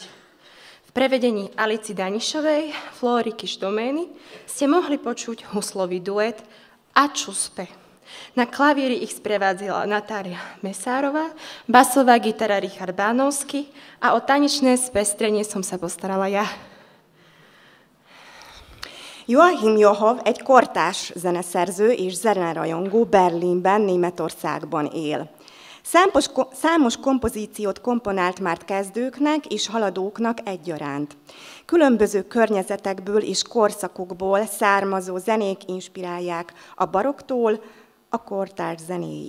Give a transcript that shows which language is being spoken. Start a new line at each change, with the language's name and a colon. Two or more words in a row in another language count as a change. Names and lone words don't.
Slovak: V prevedení Alici Danišovej, Flóry Kiš-Domény ste mohli počuť huslový duet A čuspe. Na klavíri ich sprevádzala Natália Mesárová, basová gitara Richard Bánovský a o tanečné spestrenie som sa postarala ja.
Hungarian: Joachim Johov egy kortárs zeneszerző és zenerajongó, Berlinben, Németországban él. Számos kompozíciót komponált már kezdőknek és haladóknak egyaránt. Különböző környezetekből és korszakokból származó zenék inspirálják a baroktól a kortárs zenéig.